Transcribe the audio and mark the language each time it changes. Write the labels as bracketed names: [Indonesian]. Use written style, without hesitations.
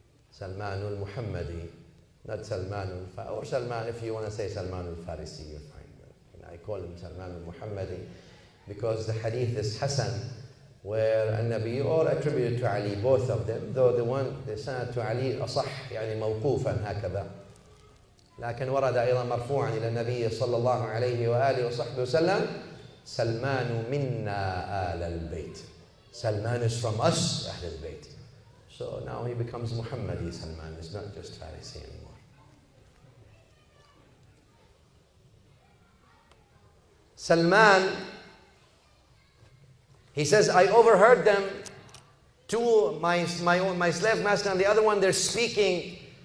[English] Salman al-Muhammadi. Not Salman al-Farisi. Or Salman, if you want to say Salman al-Farisi, you're fine. But I call him Salman al-Muhammadi because the hadith is Hasan, where النبي, or attributed to Ali, both of them, though the sanad to Ali [Arabic] أصح, يعني موقوفا هكذا. لكن ورد أيضا مرفوعا إلى النبي صلى الله عليه وآله وصحبه وسلم سلمان منا آل البيت. [English] Salman is from us, Ahl al-Bayt. So now he becomes Muhammadi Salman. It's not just Farisi anymore. Salman, he says, I overheard them, two, my slave master and the other one, they're speaking.